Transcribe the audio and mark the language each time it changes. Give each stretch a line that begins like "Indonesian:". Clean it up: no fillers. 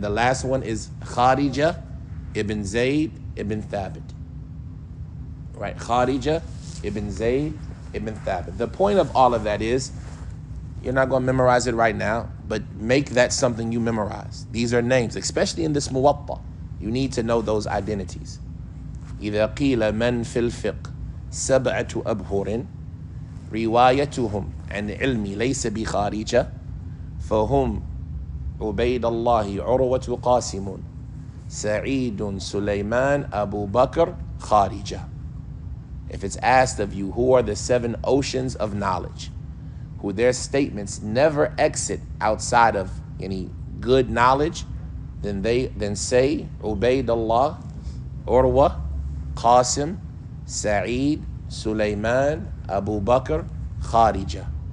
English: And the last one is Kharija ibn Zayd ibn Thabit, right? Kharija ibn Zayd ibn Thabit. The point of all of that is, you're not going to memorize it right now, but make that something you memorize. These are names, especially in this Muwatta. You need to know those identities.
Arabic: إذا قيل من في الفقه سبعة أبهر روايتهم عن علم ليس بخارجة فهم عبيد الله عروة قاسم سعيد سليمان أبو بكر خارجة.
English: If it's asked of you, who are the 7 oceans of knowledge, who their statements never exit outside of any good knowledge, then say Ubaydullah, Urwa, Qasim, Sa'id, Sulaiman, Abu Bakr, Kharija.